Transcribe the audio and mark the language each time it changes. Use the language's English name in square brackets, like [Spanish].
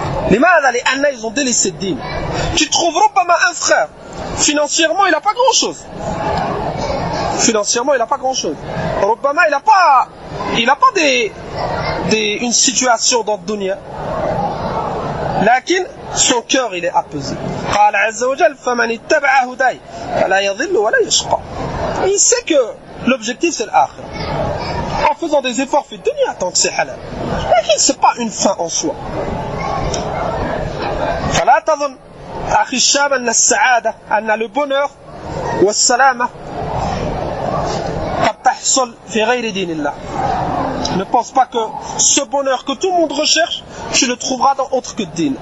[French] Les Anna, ils ont délaissé le dîme. Tu trouveras pas mal un frère. Financièrement, il n'a pas grand-chose. Rubbama, il n'a pas une situation dans le dunya. Lakin, son cœur, il est apaisé. [Arabic] قال عز وجل فمن اتبع هداي فلا يضل ولا يشقى. [French] Il sait que l'objectif, c'est l'akhirah. En faisant des efforts, fait dunya tant que c'est halal. Lakin, c'est pas une fin en soi. [Arabic] فلا تظن أخي الشاب أن السعادة أن [French] le bonheur [Arabic] والسلامة قد تحصل في غير دين الله. [French] Ne pense pas que ce bonheur que tout le monde recherche, tu le trouveras dans autre que din.